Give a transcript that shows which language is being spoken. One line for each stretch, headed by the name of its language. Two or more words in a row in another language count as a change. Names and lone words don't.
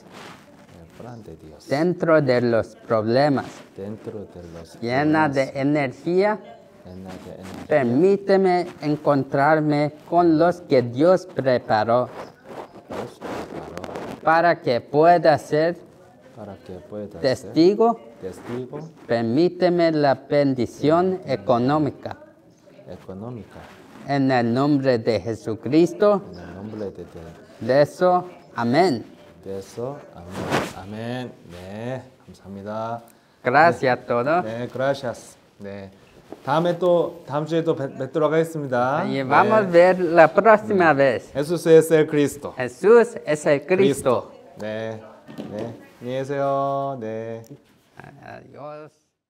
Spanish: Dentro de los problemas, llena de energía, permíteme encontrarme con los que Dios preparó para que pueda ser testigo. Permíteme la bendición económica. En el nombre de Jesucristo, rezo. Amén.
Korean: 아멘. 네, 감사합니다.
Spanish: Gracias a todos.
Korean: 네, gracias. 네. 다음 주에 또 뵙도록 하겠습니다.
Spanish: Y vamos a ver la próxima vez. Jesús es el Cristo. Jesús es el Cristo.
Korean: 네. 네. 안녕히 계세요. 네.
Spanish: Adiós.